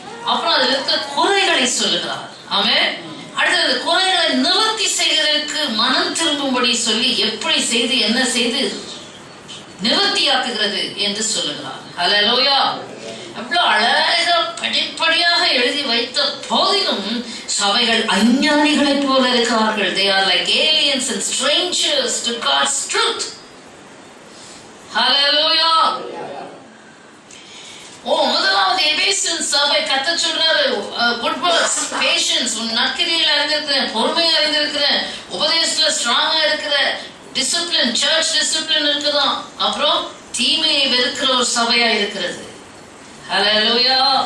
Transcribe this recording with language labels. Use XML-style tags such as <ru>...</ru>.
<ta>அப்புறம் அதுல இருக்க குறைகளை சொல்லுகிறார். ஆமென். அடுத்தது குறைகளை நிவர்த்தி செய்வதற்கு மனம் திரும்பும்படி சொல்லி எப்படி செய்து என்ன செய்து நிவர்த்தியாக்குகிறது என்று சொல்லுகிறார். ஹல்லேலூயா. அவ்வளவு அழகா படிப்படியாக எழுதி வைத்த போதிலும் சபைகள் அஞ்ஞானிகளை போல இருக்கிறார்கள்.</ta> <en>They are like aliens and strangers to God's truth. Hallelujah.</en> <ta>முதலாவது எபேசியன் சபை கர்த்தர் சொல்றாரு, குட் வர்க்ஸ், பேஷன்ஸ், உன் நற்கிரியையில அறிந்திருக்கிறேன், பொறுமையா அறிந்திருக்கிறேன், உபதேசத்துல ஸ்ட்ராங்கா இருக்கிற, டிசிப்ளின், சர்ச் டிசிப்ளின் இருக்குதான். அப்புறம் தீமையை வெறுக்கிற ஒரு சபையா இருக்கிறது. ஹல்லேலூயா.</ta>